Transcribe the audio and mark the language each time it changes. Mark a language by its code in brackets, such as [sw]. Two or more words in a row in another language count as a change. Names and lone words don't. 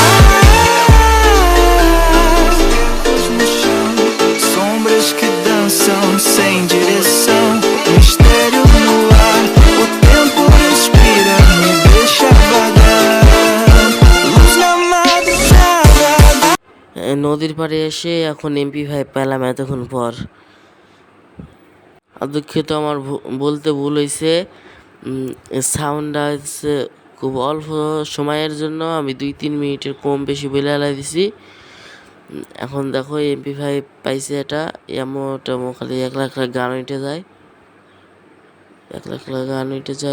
[pt] Erros no chão, sombras que dançam sem direção. Mistério no ar, o tempo respira, me deixa vagar. Luz na madrugada. [bn] নদীর পাড়ে এসে এখন MP5 পেলাম এতক্ষণ পর। দুঃখিত, আমার বলতে ভুল হয়েছে। সাউন্ডটা হচ্ছে খুব অল্প সময়ের জন্য আমি 2-3 মিনিটের কম বেশি বলে এলাই দিছি। এখন দেখো MP5 পাইছে, এটা এমনটা খালি একলা একলা গান উঠে যায়, একলা একলা গান উঠে যায়।